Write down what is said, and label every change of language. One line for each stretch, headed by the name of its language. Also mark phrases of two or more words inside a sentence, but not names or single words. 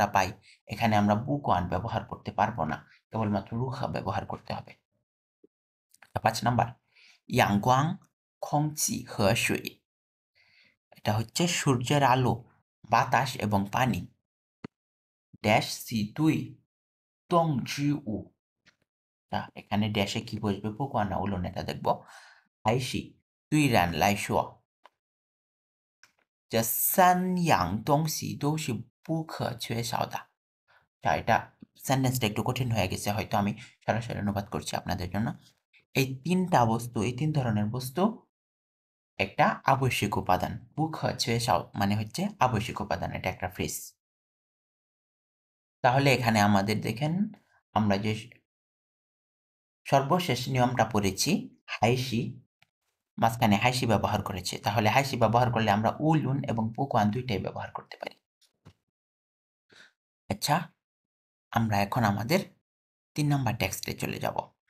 Bangla: পাই এখানে আমরা বুকওয়ান ব্যবহার করতে পারবো না কেবলমাত্র রুহা ব্যবহার করতে হবে 5 নাম্বার
Chinese: 阳光 空气 和水
Bangla: এটা হচ্ছে সূর্যের আলো বাতাস এবং পানি ড্যাশ
Chinese: 是动植物
Bangla: এখানে ড্যাশে কি বসবে বুকওয়ান না উলন এটা দেখবো আইসি
Chinese: 虽然来说这三样东西都是不可缺少的
Bangla: এটা সেন্টেন্সটা একটু কঠিন হয়ে গেছে হয়তো আমি সরাসরি অনুবাদ করছি আপনাদের জন্য এই তিনটা বস্তু এই তিন ধরনের বস্তু একটা আবশ্যিক উপাদান বুক হচ্ছে মানে হচ্ছে আবশ্যিক উপাদান এটা একটা ফ্রেজ তাহলে এখানে আমাদের দেখেন আমরা যে সর্বশেষ নিয়মটা পড়েছি হাইসি মাঝখানে হাইসি ব্যবহার করেছে তাহলে হাইসি ব্যবহার করলে আমরা উলুন এবং পুকওয়ান দুইটাই ব্যবহার করতে পারি আচ্ছা আমরা এখন আমাদের 3 নাম্বার টেক্সটে চলে যাব